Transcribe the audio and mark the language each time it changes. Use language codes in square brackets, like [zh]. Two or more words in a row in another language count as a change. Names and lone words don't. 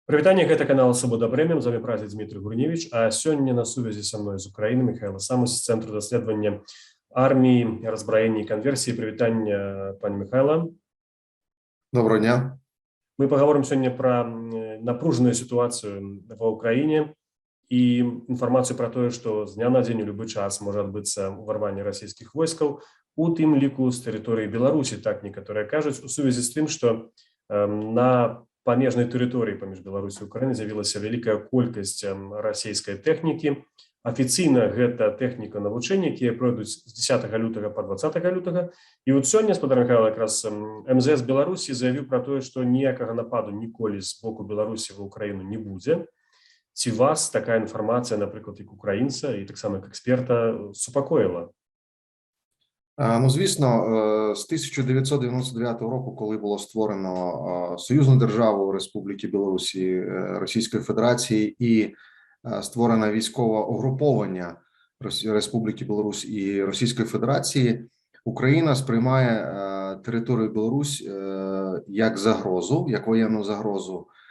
[be] Прывітанне, гэта канал Свабода Прэміум, з вами працы Дмітрый Гурневич, а сёння на сувязі са мной з Украіны Михайло Самус з Цэнтру даследавання арміі, разбраення і канверсіі. Прывітанне, пане Михайло. [uk] Доброго дня. [be] Мы паговорым сёння пра напружаную сітуацыю ва Ўкраіне і інфармацыю пра тое, што з дня на дзень у любы час можа адбыцца ўварванне расійскіх войскаў, у тым ліку з тэрыторыі Беларусі, так некаторыя кажуць, у сувязі з тым, што на памежнай тэрыторыі паміж Беларусі і Украінай з'явілася вялікая колькасць расійскай тэхнікі. Афіцыйна гэта тэхніка навучання, якія пройдуць з 10 лютага па 20 лютага. І от сёння спадар Михайло якраз МЗС Беларусі заявіў пра тое, што ніякага нападу ніколі з боку Беларусі ва Украіну не будзе. Ці вас такая інфармацыя, напрыклад, як украінца і таксама як эксперта, супакоіла? [uk] Ну, звісно, з 1999 року, коли було створено союзну державу Республіки Білорусі, Російської Федерації і створено військове угруповання Республіки Білорусь і Російської Федерації, Україна сприймає територію Білорусь як загрозу, як воєнну загрозу,